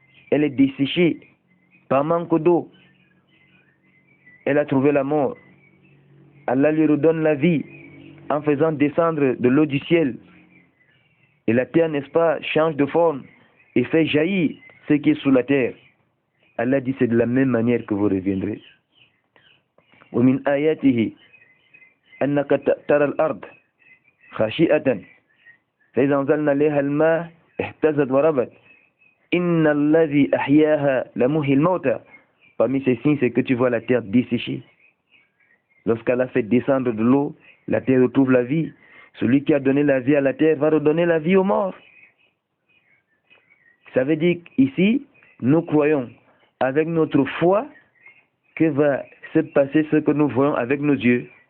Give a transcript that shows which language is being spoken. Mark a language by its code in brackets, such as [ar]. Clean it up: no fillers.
[fr] Elle est desséchée par manque d'eau. Elle a trouvé la mort. Allah lui redonne la vie en faisant descendre de l'eau du ciel. Et la terre, n'est-ce pas, change de forme et fait jaillir ce qui est sous la terre. Allah dit c'est de la même manière que vous reviendrez. [ar] ومن آياته أنك ترى الأرض خاشئة فإذا أنزلنا عليها الماء اهتزت وربت إن الذي أحياها لمحيي الموتى. [fr] Parmi ces signes, c'est que tu vois la terre desséchée. Lorsqu'Allah fait descendre de l'eau, la terre retrouve la vie. Celui qui a donné la vie à la terre va redonner la vie aux morts. Ça veut dire qu'ici, nous croyons avec notre foi que va se passer ce que nous voyons avec nos yeux.